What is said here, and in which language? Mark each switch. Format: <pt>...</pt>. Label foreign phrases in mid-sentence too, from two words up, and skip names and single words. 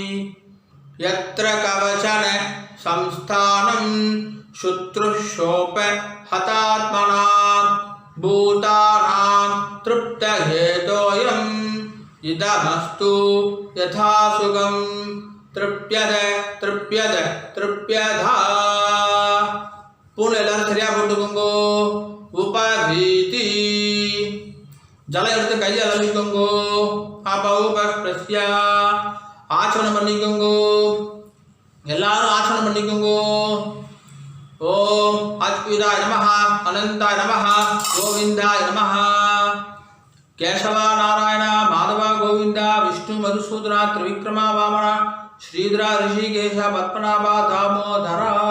<sa>यत्र कवचन संस्थानं शुश्रूषोप हतात्मनां भूतानां तृप्तहेतोऽयम् इदमस्तु यथा सुगं तृप्यद तृप्यद तृप्यधा</sa> <ta>पूर्ण எல்லாரும் சரியா போட்டுக்கோங்க உபவீதி ஜலம் எடுத்து கையை அலம்பிக்கோங்க அபௌபஸ்ப்ரஸ்யா ஆச்சரணம் பண்ணிக்கோங்க எல்லாரும் ஆச்சரணம் பண்ணிக்கோங்க</ta> <sa>ओम अच्युताय नमः अनंताय नमः गोविंदाय नमः केशव नारायण माधव गोविंद विष्णु मधुसूदन त्रिविक्रमा वामन श्रीधर ऋषिकेश पद्मनाभ दामोदर</sa>